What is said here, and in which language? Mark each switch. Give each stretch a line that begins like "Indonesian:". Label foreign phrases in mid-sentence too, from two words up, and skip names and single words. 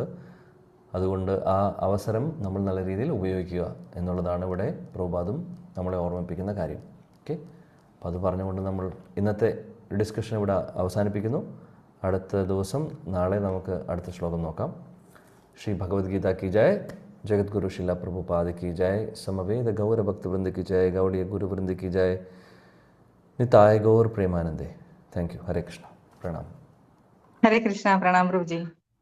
Malayalam: അതുകൊണ്ട് ആ അവസരം നമ്മൾ നല്ല രീതിയിൽ ഉപയോഗിക്കുക എന്നുള്ളതാണ് ഇവിടെ പ്രഭുപാദും നമ്മളെ ഓർമ്മിപ്പിക്കുന്ന കാര്യം. ഓക്കെ, അപ്പോൾ അത് പറഞ്ഞുകൊണ്ട് നമ്മൾ ഇന്നത്തെ ഡിസ്കഷൻ ഇവിടെ അവസാനിപ്പിക്കുന്നു. അടുത്ത ദിവസം നാളെ നമുക്ക് അടുത്ത ശ്ലോകം നോക്കാം.
Hindi: ശ്രീ ഭഗവത്ഗീത की जय, जगतगुरु शिला प्रभुपाद की जय, समवेद गौर भक्त वृंद की जय, गौड़ीय गुरु वृंद की जय, निताय गौर प्रेमानंदे.
English: thank you.
Hindi: हरे कृष्णा. प्रणाम. हरे कृष्णा. प्रणाम प्रभु जी.